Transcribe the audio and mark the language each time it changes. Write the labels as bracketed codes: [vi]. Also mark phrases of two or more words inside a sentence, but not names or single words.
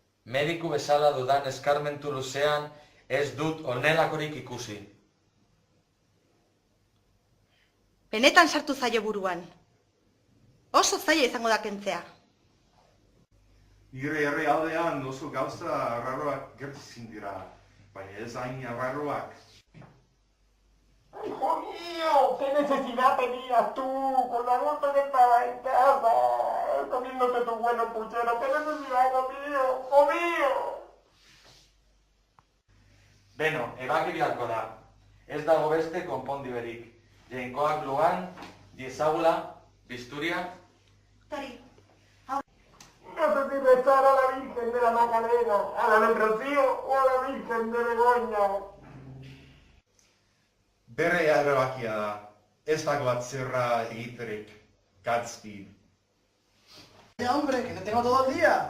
[eu] Mediku bezala dudan eskarmentu luzean ez dut honelakorik ikusi. Benetan sartu zaio buruan. Oso zaila izango da kentzea. Nire herrialdean oso gauza arraroak gertatzen dira, baina ez hain arraroak. [es] ¡Hijo mío! ¿Qué necesidad tenías tú con la gota que estaba en casa, comiéndote tu bueno puchero? ¿Qué necesidad, hijo mío? ¡Hijo mío! [eu] Beno, ebaki biharko da. Ez dago beste konpondiberik. Jainkoak lugan, diezagula, bisturia. Tari, [es] No sé si rezar a la Virgen de la Magdalena, a la del Rocío o a la Virgen de Begoña. [eu] Bere erabakia da, ez dago atzerra egiterik, Godspeed. [es] Hombre, que no tengo todo el día.